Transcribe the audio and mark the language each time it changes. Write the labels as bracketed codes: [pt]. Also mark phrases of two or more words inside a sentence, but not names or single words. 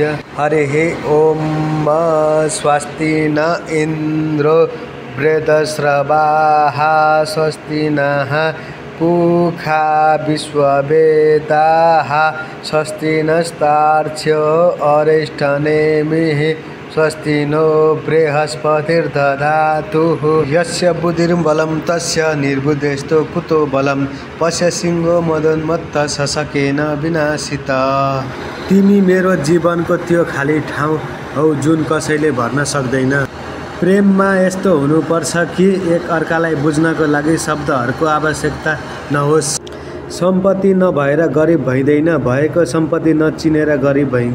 [sa] हरिः ॐ स्वस्ति न इन्द्रो वृद्धश्रवाः, स्वस्ति नः पूषा विश्ववेदाः, स्वस्ति नस्तार्क्ष्यो अरिष्टनेमिः, स्वस्ति नो बृहस्पतिर्दधातु। यस्य बुद्धिर्बलं तस्य निर्बुद्धिस्तु कुतो बलम्, पश्य सिंहो मदोन्मत्तः शशकेन विनाशितः। [ne] तिमी मेरो जीवनको त्यो खाली ठाउँ हौ जुन कसैले भर्न सक्दैन। प्रेममा यस्तो हुनुपर्छ कि एक अर्कालाई बुझ्नको लागि शब्दहरूको आवश्यकता नहोस्। सम्पत्ति नभएर गरिब भइँदैन, भएको सम्पत्ति नचिनेर गरिब भइन्छ।